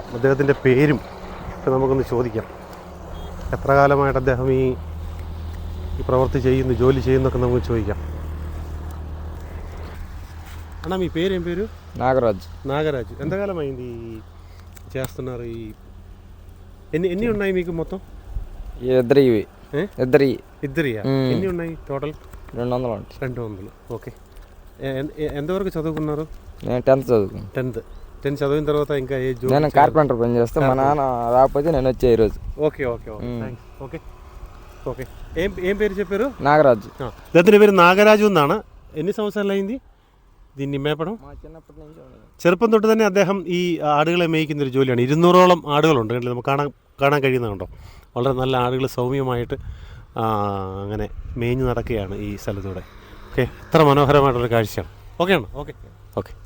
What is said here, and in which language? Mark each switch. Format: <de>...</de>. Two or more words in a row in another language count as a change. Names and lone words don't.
<ml>അദ്ദേഹത്തിൻ്റെ പേരും ഒക്കെ നമുക്കൊന്ന് ചോദിക്കാം. എത്ര കാലമായിട്ട് അദ്ദേഹം ഈ പ്രവൃത്തി ചെയ്യുന്നു, ജോലി ചെയ്യുന്നൊക്കെ നമുക്ക് ചോദിക്കാം.</ml> <te>అన్నా మీ పేరు ఏం పేరు? నాగరాజు. ఎంతకాలమైంది చేస్తున్నారు? ఎన్ని ఉన్నాయి మీకు మొత్తం? ఇద్దరియా? ఎన్ని ఉన్నాయి టోటల్? 200. ఓకే. ఎంతవరకు చదువుకున్నారు? నేను 10th చదువుకున్నాను. 10th చదివిన తర్వాత ఇంకా ఏ జోబ్? నేను కార్పెంటర్ పని చేస్తే మా నాన్న రాకపోతే నేను వచ్చే ఈరోజు. ఓకే. ఏం పేరు చెప్పారు? నాగరాజు. ఇతని పేరు నాగరాజు എന്നാണ്. ఎన్ని సంవత్సరాలు అయింది దీన్ని మేపడం? చిన్నప్పటి నుంచి.</te> <ml>ചെറുപ്പം തൊട്ട് തന്നെ അദ്ദേഹം ഈ ആടുകളെ മേയ്ക്കുന്നൊരു ജോലിയാണ്. 200ഓളം ആടുകളുണ്ട്. കണ്ടില്ല, നമുക്ക് കാണാൻ കഴിയുന്നുണ്ടോ? വളരെ നല്ല ആടുകൾ സൗമ്യമായിട്ട് അങ്ങനെ മേഞ്ഞ് നടക്കുകയാണ് ഈ സ്ഥലത്തൂടെ. ഓക്കെ, എത്ര മനോഹരമായിട്ടുള്ള കാഴ്ചയാണ്. ഓക്കെ.</ml>